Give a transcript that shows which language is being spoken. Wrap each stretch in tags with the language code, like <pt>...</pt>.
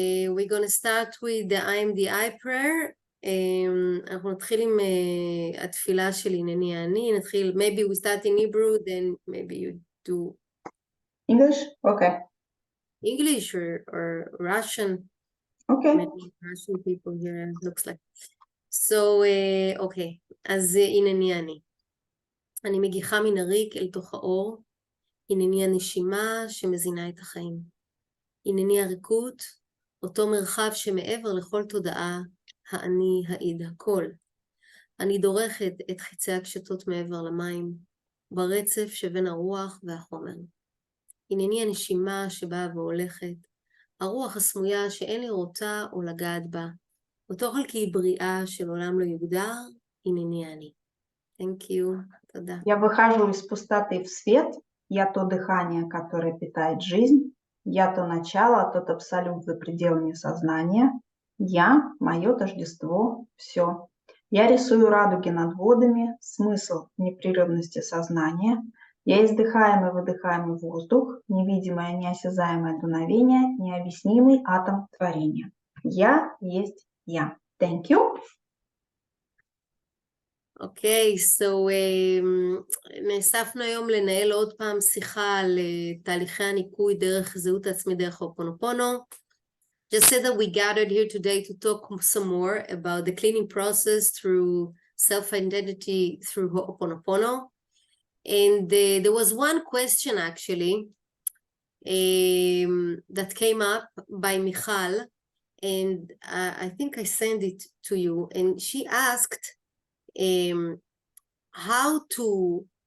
<en>We're going to start with the IMDI prayer.</en> <he>אנחנו נתחיל עם התפילה של הנני אני, נתחיל,</he> <en>maybe we start in Hebrew, then maybe you do English? Okay. English or Russian. Okay. Many Russian people here, looks like. So, okay,</en> <he>אז הנני אני מגיחה מן הריק אל תוך האור, הנני הנשימה שמזינה את החיים. הנני הריקות, אותו מרחב שמעבר לכל תודעה, האני העיד הכל. אני דורכת את חיצי הקשתות מעבר למים, ברצף שבין הרוח והחומר. הנני הנשימה שבאה והולכת, הרוח הסמויה שאין לראותה או לגעת בה, אותו חלקי בריאה של עולם לא יוגדר, הנני אני.</he> <en>Thank you.</en> <he>תודה.</he> <ru>Я выхожу из пустоты в свет. Я то дыхание, которое питает жизнь. Я то начало, тот абсолют за пределами сознания. Я, мое тождество, все. Я рисую радуги над водами, смысл непрерывности сознания. Я издыхаемый, выдыхаемый воздух, невидимое, неосязаемое дуновение, необъяснимый атом творения. Я есть я.</ru> <en>Thank you.</en> <he>אוקיי, so נאספנו היום לנהל עוד פעם שיחה על תהליכי הניקוי דרך זהות עצמי דרך הופונופונו.</he> <en>Just said that we gathered here today to talk some more about the cleaning process through self-identity through Ho'oponopono. And there was one question actually that came up by Michal, and I think I sent it to you, and she asked how to</en>